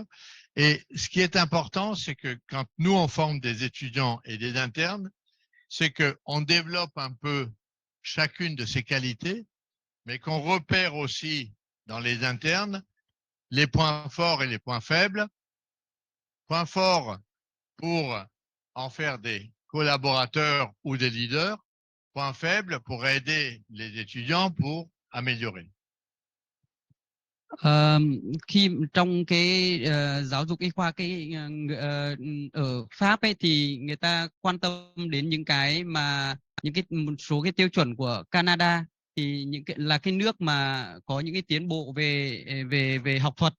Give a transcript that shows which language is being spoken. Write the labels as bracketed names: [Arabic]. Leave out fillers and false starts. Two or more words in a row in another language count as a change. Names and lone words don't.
[French] Et ce qui est important, c'est que quand nous, on forme des étudiants et des internes, c'est qu'on développe un peu chacune de ces qualités, mais qu'on repère aussi dans les internes les points forts et les points faibles. Points forts pour en faire des collaborateurs ou des leaders. Points faibles pour aider les étudiants pour améliorer. [Vietnamese] Khi trong cái giáo dục y khoa ở Pháp ấy thì người ta quan tâm đến một số cái tiêu chuẩn của Canada, thì là cái nước mà có những cái tiến bộ về học thuật.